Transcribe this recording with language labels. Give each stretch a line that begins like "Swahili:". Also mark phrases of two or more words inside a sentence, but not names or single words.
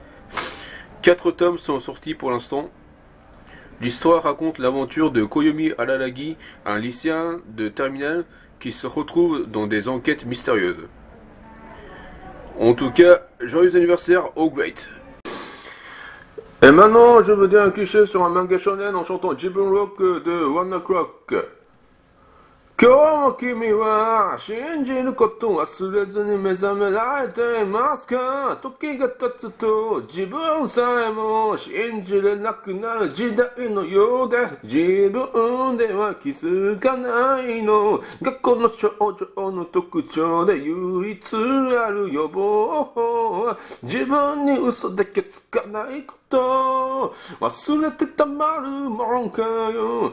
French: 4 tomes sont sortis pour l'instant. L'histoire raconte l'aventure de Koyomi Araragi, un lycéen de terminale qui se retrouve dans des enquêtes mystérieuses. En tout cas, joyeux anniversaire au Great. Et maintenant, je veux dire un cliché sur un manga shonen en chantant Jibbon Rock de One O'Clock.
Japanese: 今日も君は信じることを忘れずに目覚められていますか？時が経つと自分さえも信じれなくなる時代のようです。自分では気づかないのがこの症状の特徴で唯一ある予防法は自分に嘘だけつかないこと忘れてたまるもんかよ。